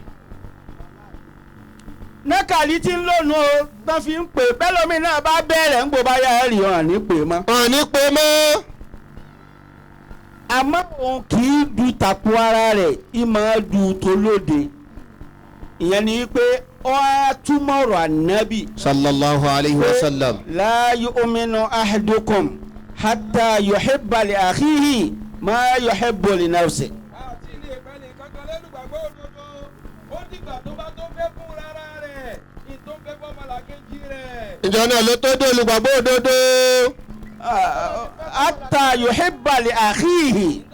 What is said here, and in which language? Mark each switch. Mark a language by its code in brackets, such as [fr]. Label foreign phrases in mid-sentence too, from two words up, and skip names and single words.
[yo] nẹ́kàlí tí ń lónú o tán fi ń pè bẹ́ẹ̀ lómi náà bá bẹ̀rẹ̀ ń gbò bá yá rí hàn ní pè mọ́. hàn ní pè mọ́. àmọ́ òun kì í du tàpó ara rẹ̀ máa du tó lóde. ìyẹn ni wípé ó á túmọ̀ ọ̀rọ̀ ànábì. [ar] صلى الله عليه وسلم. لا يؤمن أحدكم حتى يحب لأخيه ما يحب لنفسه. [yo] àti ilé ìpẹ́ nìkan kan lẹ́lùgbàgbọ́ òdodo ó dìgbà tó bá tó fẹ́ fún rárá rẹ̀ ní tó fẹ́ fọ́mọlàkejì rẹ̀. ìjọ náà ló tó dé olùgbàgbọ́ òdodo. [ar] حتى يحب لأخيه.